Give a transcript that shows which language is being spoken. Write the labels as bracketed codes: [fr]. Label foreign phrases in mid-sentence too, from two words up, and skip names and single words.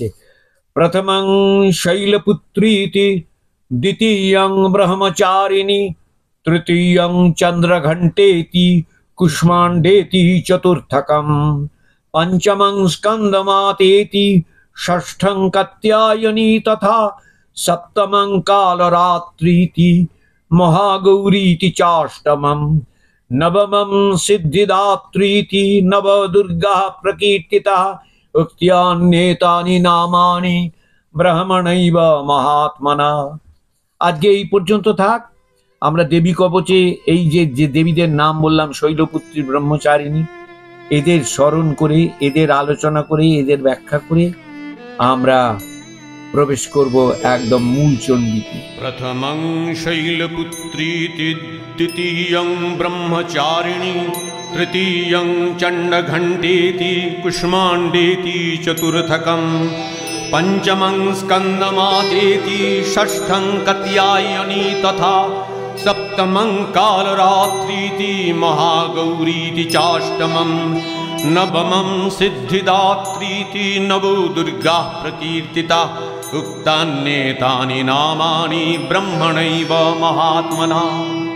[sa] প্রথমং শৈলপুত্রীতি, দ্বিতীয়ং ব্রহ্মচারিণী, তৃতীয়ং চন্দ্রঘণ্টেতি, কুষ্মাণ্ডেতি চতুর্থকম, পঞ্চমং স্কন্দমাতেতি, ষষ্ঠং কাত্যায়নী তথা सप्तमं कालरात्रीति महागौरीति चाष्टमं नवमं सिद्धिदात्रीति नवदुर्गा प्रकीर्तिता उक्त्यान्येतानि नामानि ब्रह्मणैव महात्मना। [bn] আজকে এই পর্যন্ত থাক। আমরা দেবী কবচে এই যে দেবীদের নাম বললাম, শৈলপুত্রী, ব্রহ্মচারিণী, এদের স্মরণ করে, এদের আলোচনা করে, এদের ব্যাখ্যা করে আমরা প্রবেশ করব একদম মূল চণ্ডীতে। [sa] प्रथमं शैलपुत्रीति द्वितीयं ब्रह्मचारिणी तृतीयं चण्डघण्टेति कुष्माण्डेति चतुर्थकं पंचमं स्कन्दमातेति षष्ठं कात्यायनी तथा सप्तमं कालरात्रीति महागौरीति चाष्टमं नवमं सिद्धिदात्रीति नवो दुर्गा प्रकीर्तिता उक्तान्येतानि नामानि ब्रह्मणैव महात्मना।